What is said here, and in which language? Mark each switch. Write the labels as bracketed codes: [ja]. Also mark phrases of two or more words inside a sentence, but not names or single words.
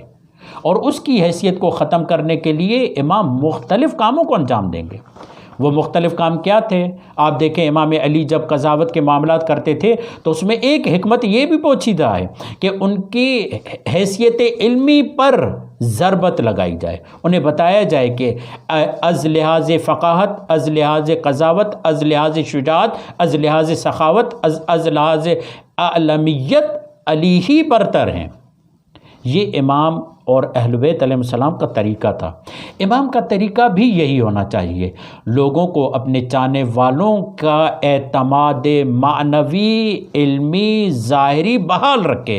[ur] اور اس کی حیثیت کو ختم کرنے کے لیے امام مختلف کاموں کو انجام دیں گے. وہ مختلف کام کیا تھے؟ آپ دیکھیں امام علی جب قضاوت کے معاملات کرتے تھے تو اس میں ایک حکمت یہ بھی پوشیدہ ہے کہ ان کی حیثیت علمی پر ضربت لگائی جائے. انہیں بتایا جائے کہ از لحاظ فقاہت، از لحاظ قضاوت، از لحاظ شجاعت، از لحاظ سخاوت، از لحاظ اعلمیت علی ہی برتر ہیں. یہ امام اور اہل بیت [ar] علیہ السلام [ur] کا طریقہ تھا. امام کا طریقہ بھی یہی ہونا چاہیے، لوگوں کو اپنے چاہنے والوں کا اعتماد معنوی، علمی، ظاہری بحال رکھے.